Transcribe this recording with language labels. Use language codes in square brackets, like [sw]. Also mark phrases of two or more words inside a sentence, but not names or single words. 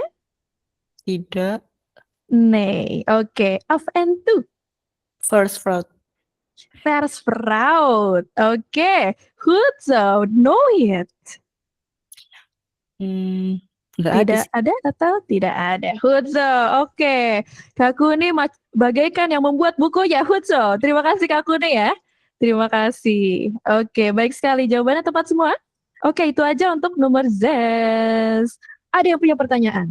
[id] Tidak. [nl] Nee. Oke, af en toe. Vers fruit. Vers fruit. Oke, goed zo. Nooit. [id] Nggak ada Tidak sih. ada atau tidak ada? Hutso, oke. Kak Kuni bagaikan yang membuat bukunya. Hutso, terima kasih Kak Kuni ya. Terima kasih. Oke, baik sekali. Jawabannya tepat semua? Oke, itu aja untuk nomor Z. Ada yang punya pertanyaan?